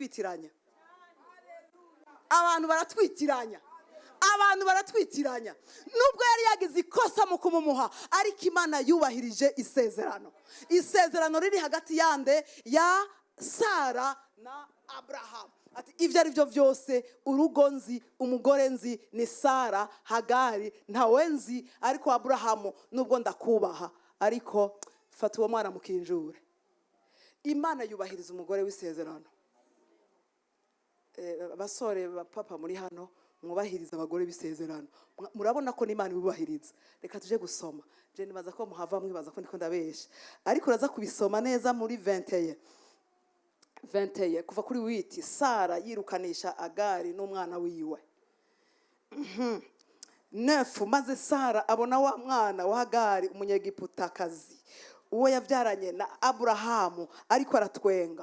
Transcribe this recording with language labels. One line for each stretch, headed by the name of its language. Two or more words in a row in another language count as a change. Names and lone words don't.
Rundi: baratwitiranya nubwo yari yagize ikosa mu kumumuha ariko Imana yubahirije isezerano riri hagati yande ya Sara na Abraham ati ivyo ari byo byose urugo nzi umugore nzi ni Sara Hagari ntawe nzi ariko Abraham nubwo ndakubaha ariko fata uwo mwana mukinjure Imana yubahiriza umugore w'isezerano. Abasore papa muri hano mwubahiriza abagore b'isezerano. Murabona ko n'Imana ibubahiriza. Reka tuje gusoma. Je nibaza ko muhava mwibaza ko ndiko ndabesha. Ariko uraza kubisoma neza muri 21 kuva kuri 8. Sara yirukanisha Agari n'umwana wiwe. 9 maze Sara abona wa mwana wa Agari umunyegiputakazi uwo yavyaranye na Aburahamu ariko aratwenga.